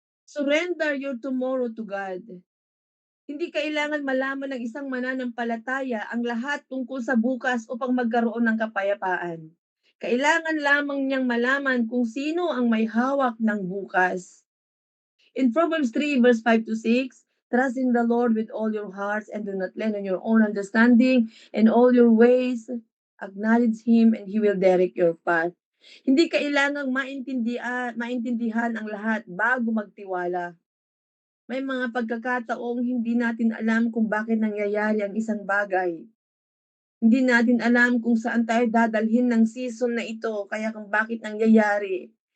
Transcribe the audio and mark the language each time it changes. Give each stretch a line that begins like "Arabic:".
English: Surrender your tomorrow to God.
Filipino: Hindi kailangan malaman ng isang mananampalataya ang lahat tungkol sa bukas upang magkaroon ng kapayapaan. Kailangan lamang niyang malaman kung sino ang may hawak ng bukas.
English: In Proverbs 3 verse 5 to 6, trust in the Lord with all your hearts and do not lean on your own understanding, and all your ways acknowledge Him and He will direct your path.
Filipino: Hindi kailangang maintindihan ang lahat bago magtiwala. May mga pagkakataong hindi natin alam kung bakit nangyayari ang isang bagay. Hindi natin alam kung saan tayo dadalhin ng season na ito, kaya kung bakit nangyayari.